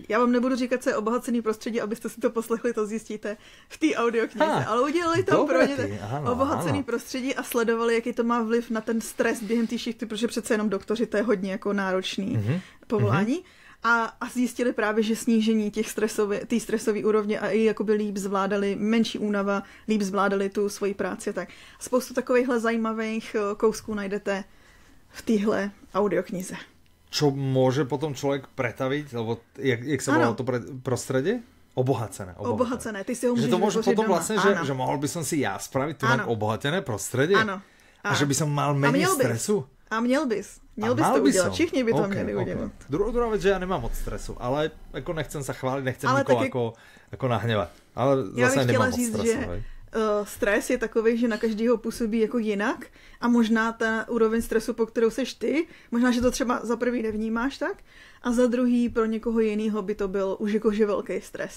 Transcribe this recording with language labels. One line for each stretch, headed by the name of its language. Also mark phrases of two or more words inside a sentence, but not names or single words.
Czech: Já vám nebudu říkat, co je obohacený prostředí, abyste si to poslechli, to zjistíte v té audioknize, ale udělali tam pro ně obohacený prostředí a sledovali, jaký to má vliv na ten stres během té šichty, protože přece jenom doktoři, to je hodně jako náročný povolání. A zjistili právě, že snížení té stresové úrovně a i jakoby líp zvládali, menší únava, líp zvládali tu svoji práci. Tak spoustu takovýchhle zajímavých kousků najdete v téhle audioknize.
Slovak: Čo môže potom človek pretaviť? Lebo jak sa volalo to prostredie? Obohacené. Ty si ho môžeš to môže potom doma. Vlastne, že mohol by som si ja spraviť tu obohatené prostredie? Áno. A že by som mal menej stresu?
Czech: A měl bys to udělat. Všichni by to měli udělat. Druhá věc, že já nemám moc stresu, ale jako nechcem se chválit, nechcem nikoho jako nahněvat. Ale zase nemám moc stresu. Že stres je takový, že na každého působí jako jinak a možná ta úroveň stresu, po kterou seš ty, možná, že to třeba za prvý nevnímáš tak a za druhý pro někoho jiného by to byl už jakože velký stres.